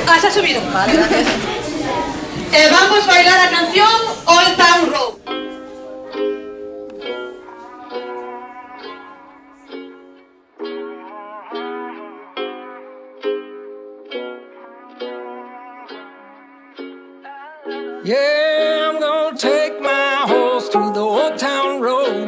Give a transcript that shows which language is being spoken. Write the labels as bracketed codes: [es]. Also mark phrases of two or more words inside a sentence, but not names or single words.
[es] ¿Puedes subir? Vale, gracias. Vamos a bailar la canción Old Town Road. [en] Yeah, I'm gonna take my horse to the old town road.